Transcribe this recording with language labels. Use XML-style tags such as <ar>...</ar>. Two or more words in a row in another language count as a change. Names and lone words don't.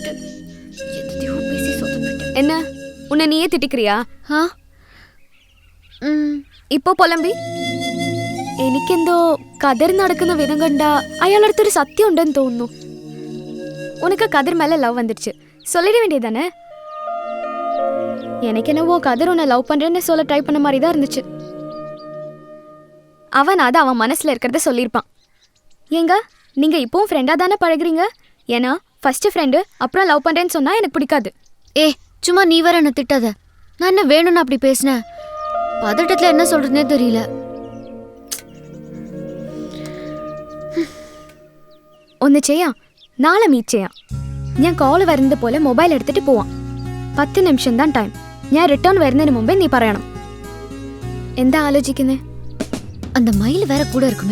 <ta>என்ன, உன்னை நீயே திட்டிக்கிறியா?</ta> <ml>ഇപ്പോ പൊലമ്പി എനിക്കെന്തോ കതിർ നടക്കുന്ന വിധം കണ്ട അയാളടുത്തൊരു സത്യം ഉണ്ടെന്ന് തോന്നുന്നു.</ml> <ta>உனக்கு கதிர் மேலே லவ் வந்துருச்சு சொல்லிட வேண்டியதானே? எனக்கு என்னவோ கதிர் உன்னை லவ் பண்றேன்னு சொல்ல ட்ரை பண்ண மாதிரி தான் இருந்துச்சு. அவன் அதை அவன் மனசுல இருக்கிறத சொல்லியிருப்பான். ஏங்க நீங்க இப்போவும் ஃப்ரெண்டா தானே பழகுறீங்க? ஏன்னா ஃபர்ஸ்ட் ஃப்ரெண்டு அப்புறம் லவ் பண்றேன்னு சொன்னா எனக்கு பிடிக்காது. சும்மா நீ வேற என்ன திட்டாத. நான் என்ன வேணும்னு அப்படி பேசினேன்? பதட்டத்துல என்ன சொல்றதுனே தெரியல.</ta> <ml>ഒന്ന് ചെയ്യാം, നാളെ മീറ്റ് ചെയ്യാം. ഞാൻ കോൾ വരുന്നത് പോലെ മൊബൈൽ എടുത്തിട്ട് പോവാം. 10 നിമിഷം தான் ടൈം. ഞാൻ റിട്ടേൺ വരുന്നതിന് മുമ്പേ നീ പറയണം. എന്താ ആലോചിക്കുന്നേ?</ml> <ta>அந்த மயில் வேற கூட இருக்குமே.</ta>